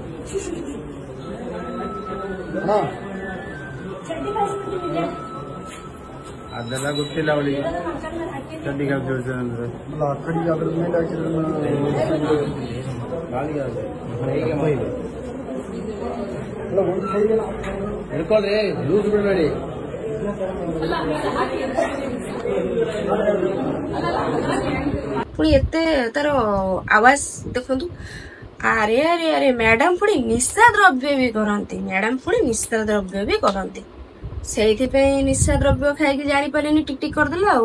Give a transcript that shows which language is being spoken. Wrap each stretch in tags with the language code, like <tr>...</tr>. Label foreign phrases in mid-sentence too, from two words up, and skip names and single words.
<kn>ಅದೆಲ್ಲ ಗೊತ್ತಿಲ್ಲ ಅವಳಿಗೆ. ಚಡ್ಡಿಗೆ ಅಂದ್ರೆ ಹಿಡ್ಕೊಳ್ರಿ, ಲೂಸ್ ಬಿಡಬೇಡಿ.</kn> <or>ପୁଣି ଏତେ ତାର ଆୱାଜ ଦେଖନ୍ତୁ। ଆରେ ଆରେ ଆରେ ମ୍ୟାଡାମ ପୁଣି ନିଶା ଦ୍ରବ୍ୟ ବି କରନ୍ତି, ମ୍ୟାଡାମ ପୁଣି ନିଶା ଦ୍ରବ୍ୟ ବି କରନ୍ତି। ସେଇଥିପାଇଁ ନିଶା ଦ୍ରବ୍ୟ ଖାଇକି ଜାଣିପାରିଲେନି, ଟିକ ଟିକ କରିଦେଲେ ଆଉ।</or>